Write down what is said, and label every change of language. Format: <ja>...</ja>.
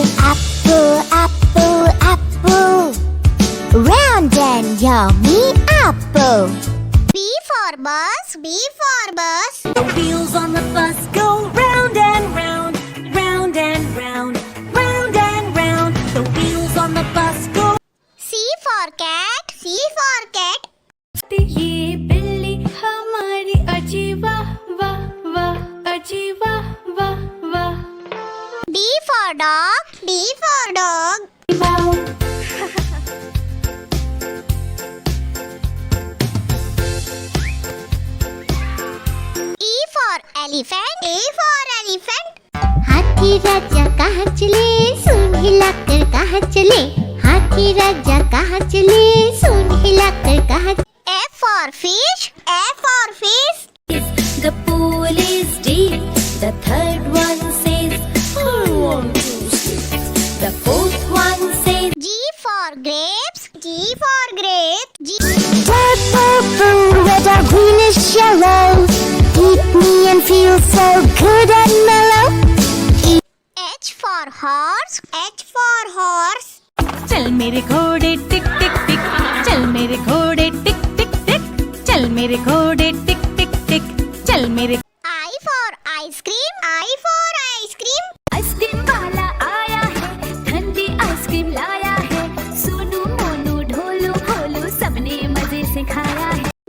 <en>Apple, apple, apple. Round and yummy apple. B for bus, B for bus. The wheels on the bus go round and round, round and round, round and round. The wheels on the bus go. C for cat, C for cat.</en> <hi>ये बिल्ली हमारी अजी वाह वाह वाह अजी वाह वाह वाह।</hi> <en>D for dog. D for dog. E for elephant. E for elephant.</en> <hi>हाथी राजा कहाँ चले, सूंड हिलाकर कहाँ चले, हाथी राजा कहाँ चले, सूंड हिलाकर कहाँ।</hi> <en>F for fish. F for fish. The pool is deep. The third one says, I want to sleep. The fourth one says, G for grapes. G for grapes. G. Red, purple, red or greenish yellow, eat me and feel so good and mellow. H for horse. H for horse.</en> <hi>चल मेरे घोड़े टिक टिक टिक, चल मेरे घोड़े टिक टिक टिक, चल मेरे घोड़े टिक टिक टिक, चल मेरे।</hi> <en>I for ice cream. I for ice cream.</en> <hi>Ice cream वाला आया है, ठंडी आइसक्रीम लाया है, सोनू मोनू ढोलू भोलू सबने मजे से खाया है।</hi>